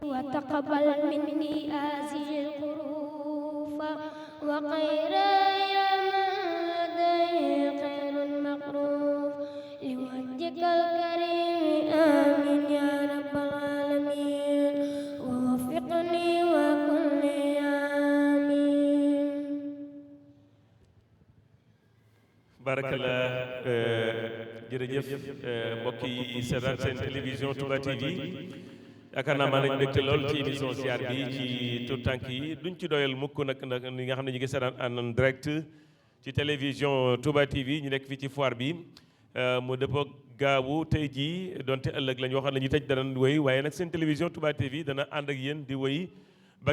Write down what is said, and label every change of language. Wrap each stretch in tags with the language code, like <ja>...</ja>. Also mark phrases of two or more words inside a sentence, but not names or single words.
<ar>وتقبل مني هذه الحروف وخير يا مدعي خير مقروف لوجهك الكريم آمين يا رب العالمين ووفقني وكن لي آمين.</ar> <wo>barakallah jërëjëf mbokk yi seetaan seen télévision Touba TV yaakaar naa maa nañ mbégte lool ci émission ziar bi ci tout tànk yi duñ ci doyal mukk nag ñi nga xam ne ñu ngi seetaan</wo> <fr>en direct</fr> <wo>ci télévision Touba TV ñu nekk fii ci foire bi mu dëppoo gaawu tey jii donte ëllëg la ñu waxoon la ñuy tëj dana wéy waaye nag seen télévision Touba TV dana ànd ak yéen di wéy ba</wo>